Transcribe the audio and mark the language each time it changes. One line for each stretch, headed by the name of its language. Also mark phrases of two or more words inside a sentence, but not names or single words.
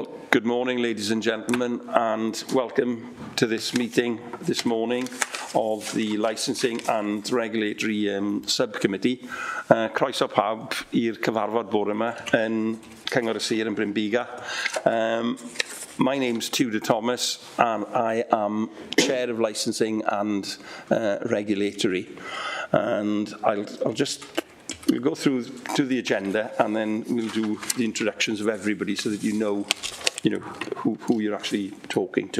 English: Good morning, ladies and gentlemen, and welcome to this meeting this morning of the Licensing and Regulatory Subcommittee.
Welsh: Croeso pawb i'r cyfarfod bore yma yn Cyngor y Sir yn Bryn Biga.
English: My name's Tudor Thomas, and I am Chair of Licensing and Regulatory. And we'll go through to the agenda, and then we'll do the introductions of everybody so that you know who you're actually talking to.